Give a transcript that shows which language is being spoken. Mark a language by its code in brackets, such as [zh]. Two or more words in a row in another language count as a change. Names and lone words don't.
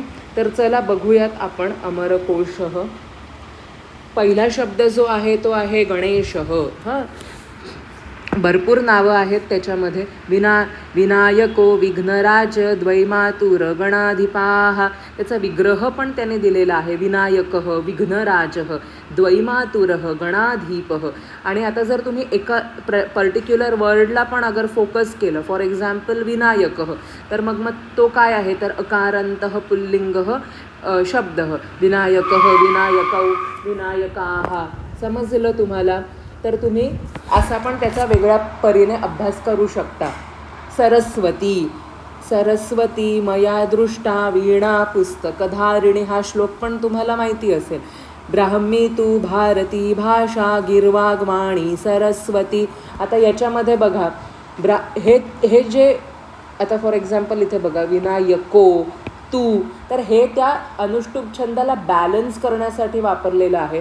[mr] तर चला बघूयात आपण अमरकोशः. पहिला शब्द जो आहे तो आहे गणेशः. हां, भरपूर नावं आहेत त्याच्यामध्ये. [sa] विनायको विघ्नराज द्वैमातुर गणाधिपाः, [mr] त्याचा विग्रह पण त्याने दिलेला आहे, [sa] विनायकः विघ्नराजः द्वैमातुरः गणाधिपः. [mr] आणि आता जर तुम्ही एका [en] particular wordला [mr] पण अगर फोकस केलं, [en] for example [mr] विनायकः, तर मग तो काय आहे, तर [sa] अकारान्तः पुल्लिंगः शब्दः, विनायकः विनायकौ विनायकाः. [mr] समजलं तुम्हाला? तर तुम्ही असा पण त्याचा वेगळ्या परीने अभ्यास करू शकता. [sa] सरस्वती मया दृष्टा वीणा पुस्तकधारिणी, [mr] हा श्लोक पण तुम्हाला माहिती असेल. [sa] ब्राह्मी तू भारती भाषा गिर्वाग्वाणी सरस्वती. [mr] आता याच्यामध्ये बघा हे जे आता [en] for example [mr] इथे बघा [sa] विनायको तू, [mr] तर हे त्या अनुष्टुप छंदाला बॅलन्स करण्यासाठी वापरलेलं आहे.